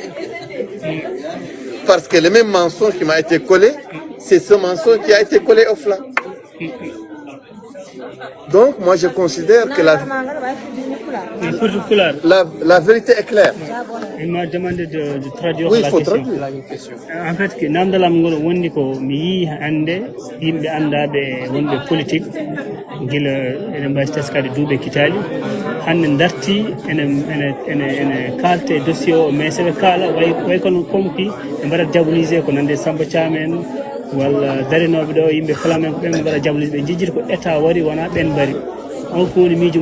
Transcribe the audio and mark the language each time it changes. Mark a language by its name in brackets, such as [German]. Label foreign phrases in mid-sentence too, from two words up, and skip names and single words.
[French] Parce que le même mensonge qui m'a été collé, c'est ce mensonge qui a été collé aux flammes. Donc, moi, je considère que la vérité est claire. Il m'a demandé de traduire oui, la faut question. traduire. En fait, [Fula] que namdalam ngol wonni ko mi yi hande yimbe andabe wonbe politique gila ene mbawi teskade duuɓe kitali hande darti ene kalte dossier o mais seɓe kaala way kono comme ki ɓe mbaɗat diabolisé ko nande Samba Thiam en walla darinoɓe ɗo yimɓe flamen ko ɓen ɓe mbaɗa diabolisé ɓe jejjita ko état wari wona ɓen mbari on ko woni miijo